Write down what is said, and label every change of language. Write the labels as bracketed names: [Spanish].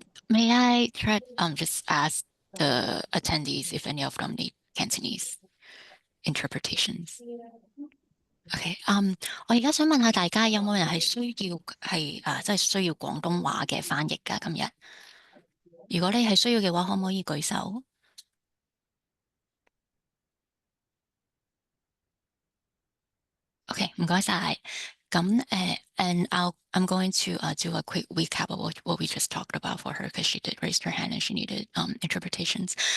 [English] May I try just ask the attendees if any of them need Cantonese interpretations? Okay. [Cantonese] 我而家想問下大家有冇人係需要即係需要廣東話嘅翻譯㗎？今日，如果你係需要嘅話，可唔可以舉手？Okay，唔該晒。 [English] 咁and I'm going to do a quick recap of what we just talked about for her because she did raise her hand and she needed interpretations.